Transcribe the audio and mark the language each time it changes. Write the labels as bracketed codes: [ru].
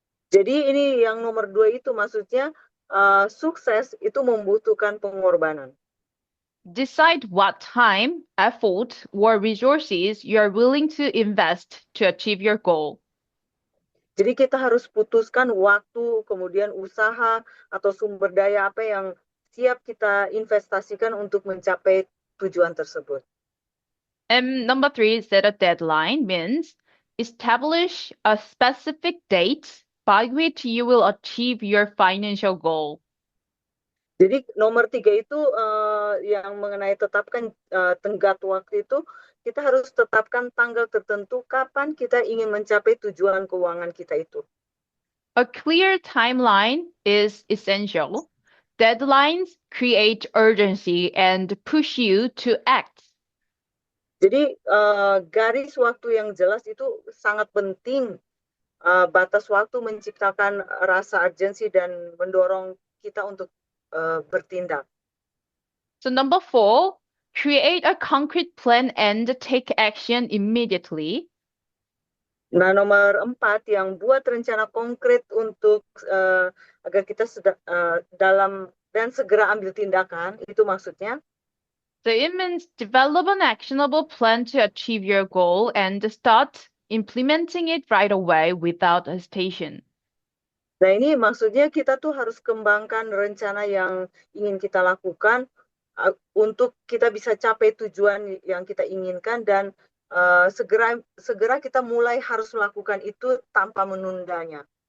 [id] Jadi ini yang nomor 2 itu maksudnya sukses itu membutuhkan pengorbanan. [en] Decide what time, effort, or resources you are willing to invest to achieve your goal. [id] Jadi kita harus putuskan waktu, kemudian usaha atau sumber daya apa yang siap kita investasikan untuk mencapai tujuan tersebut. [en] And number three, set a deadline means establish a specific date by which you will achieve your financial goal. [id] Jadi nomor 3 itu yang mengenai tetapkan tenggat waktu itu, kita harus tetapkan tanggal tertentu kapan kita ingin mencapai tujuan keuangan kita itu. [en] A clear timeline is essential. Deadlines create urgency and push you to act. [id] Jadi garis waktu yang jelas itu sangat penting. Batas waktu menciptakan rasa urgensi dan mendorong kita untuk bertindak. [en] So number four, create a concrete plan and take action immediately. [id] Nah, nomor 4 yang buat rencana konkret untuk agar kita dalam dan segera ambil tindakan, itu maksudnya. [en] So it means develop an actionable plan to achieve your goal and start implementing it right away without hesitation. [id] Nah, ini maksudnya kita tuh harus kembangkan rencana yang ingin kita lakukan untuk kita bisa capai tujuan yang kita inginkan dan segera kita mulai harus melakukan itu tanpa menundanya.